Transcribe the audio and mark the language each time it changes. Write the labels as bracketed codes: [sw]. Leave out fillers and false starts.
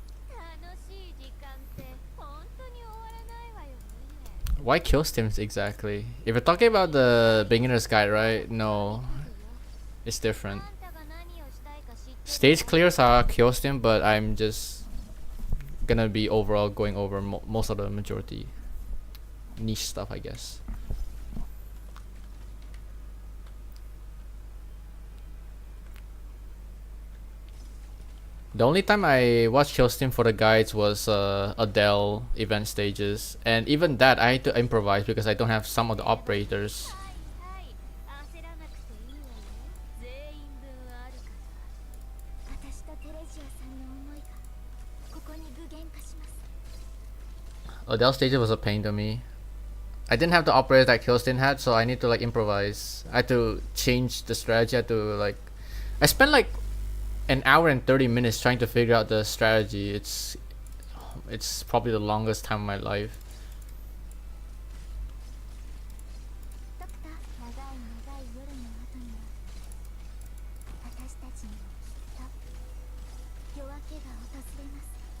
[ja] 楽しい時間って本当に終わらないわよね。 [en] Why Killstinf exactly? If you're talking about the beginner's guide, right? No, it's different. [ja] あんたが何をしたいか知ってる？ [en] Stage clears are Killstinf, but I'm just gonna be overall going over most of the majority niche stuff, I guess. The only time I watched Killstin for the guides was Adele event stages, and even that I had to improvise because I don't have some of the operators. [ja] はいはい焦らなくていいわよ。全員分あるから。私とテレジアさんの思いがここに具現化します。 [en] Adele stages was a pain to me. I didn't have the operators that Killstin had, so I need to like improvise. I had to change the strategy. I had to like, I spent like an hour and 30 minutes trying to figure out the strategy. It's probably the longest time of my life. [ja] ドクター、長い長い夜の後には私たちにもきっと夜明けが訪れます。